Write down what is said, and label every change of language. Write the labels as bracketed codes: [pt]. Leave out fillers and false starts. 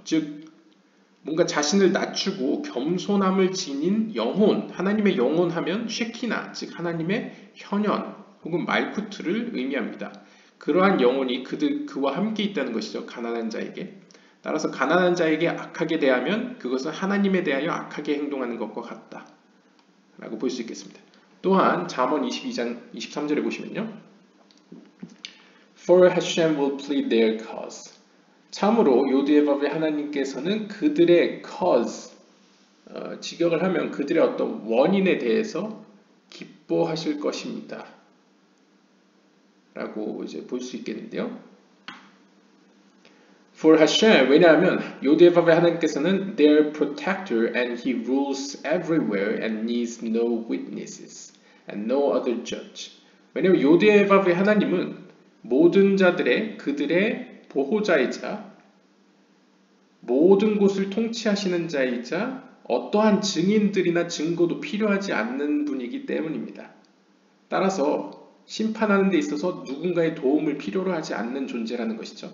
[ko] 즉 뭔가 자신을 낮추고 겸손함을 지닌 영혼, 하나님의 영혼 하면 쉐키나, 즉 하나님의 현현 혹은 말쿠트를 의미합니다. 그러한 영혼이 그와 함께 있다는 것이죠. 가난한 자에게. 따라서 가난한 자에게 악하게 대하면 그것은 하나님에 대하여 악하게 행동하는 것과 같다 라고 볼 수 있겠습니다. 또한 잠언 22장 23절에 보시면요. [en] For Hashem will plead their cause. [ko] 참으로 요디에밥의 하나님께서는 그들의 cause, 직역을 하면 그들의 어떤 원인에 대해서 기뻐하실 것입니다. 라고 이제 볼 수 있겠는데요. [en] For Hashem, [ko] 왜냐하면 요디에밥의 하나님께서는 [en] their protector and he rules everywhere and needs no witnesses and no other judge. [ko] 왜냐하면 요디에밥의 하나님은 모든 자들의 그들의 보호자이자 모든 곳을 통치하시는 자이자 어떠한 증인들이나 증거도 필요하지 않는 분이기 때문입니다. 따라서 심판하는 데 있어서 누군가의 도움을 필요로 하지 않는 존재라는 것이죠.